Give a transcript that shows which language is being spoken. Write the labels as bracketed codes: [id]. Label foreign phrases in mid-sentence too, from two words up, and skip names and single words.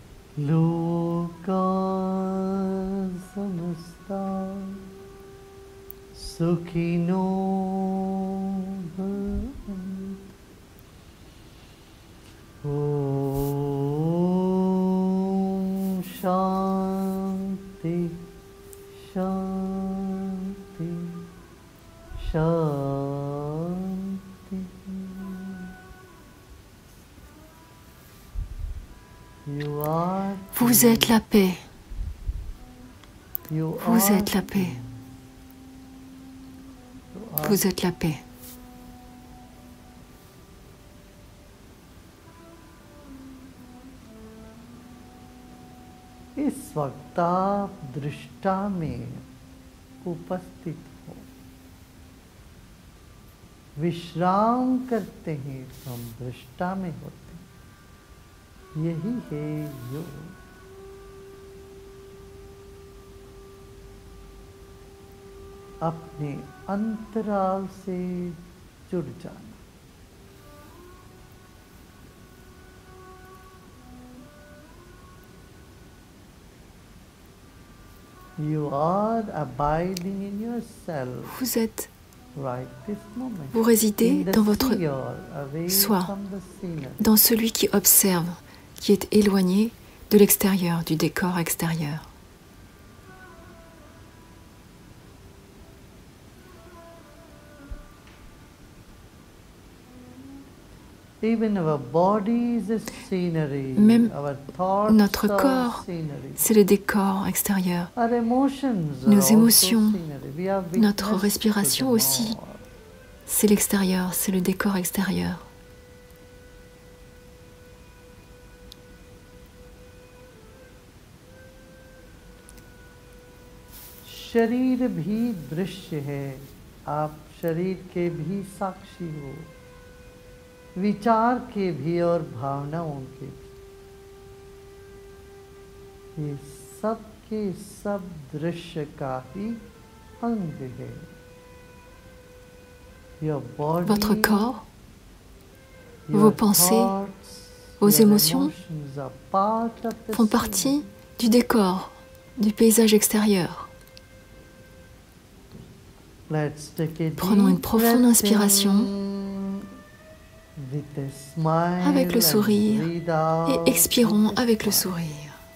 [sa] लोकाः समस्ताः सुखिनो भवन्तु. ॐ शान्तिः शान्तिः शान्तिः. [fr] Vous êtes la paix. Vous êtes la paix. Vous êtes la paix. [hi] इस वक्त आप दृष्टा में उपस्थित हो, विश्राम करते हैं तो हम दृष्टा में होते हैं। यही है योग। अपने अंतराल से जुड़ जाना। [en] You are abiding in yourself. [fr] Vous êtes, [en] right this moment. [fr] vous résidez dans votre soi, dans celui qui observe, qui est éloigné de l'extérieur, du décor extérieur. Même notre corps, c'est le décor extérieur. Nos émotions, notre respiration aussi, c'est l'extérieur, c'est le décor extérieur. [hi] शरीर भी दृश्य है, आप शरीर के भी साक्षी हो, विचार के भी और भावनाओं के भी। ये सब के सब दृश्य का ही अंग है। [fr] Votre corps, vos pensées, vos émotions font partie du décor, du paysage extérieur. Prenons une profonde inspiration avec le sourire et expirons avec le sourire.